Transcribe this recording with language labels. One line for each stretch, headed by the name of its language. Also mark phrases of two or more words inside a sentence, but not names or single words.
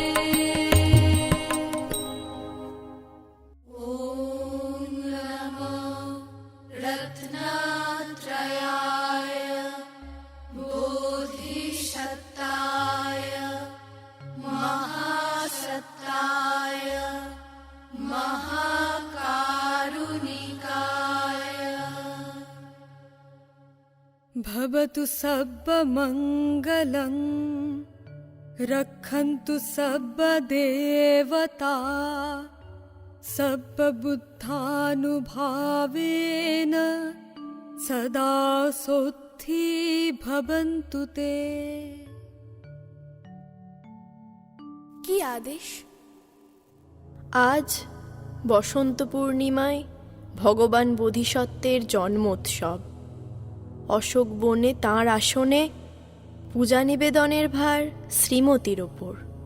Sanskrit: ওম নমো রত্নত্রয়ায় বোধিসত্তায় মহাসত্তায় মহাকারুণিকায়।
Pali: भवतु सर्वमङ्गलं रक्षन्तु सर्वदेवता सर्वबुद्धानुभावेन सदा सोत्थि भवन्तु ते।
Bangla: কি আদেশ? আজ বসন্ত পূর্ণিমায় ভগবান বোধিসত্ত্বের জন্মোৎসব। অশোক বনে তাঁর আসনে পূজা নিবেদনের ভার শ্রীমতীর ওপর।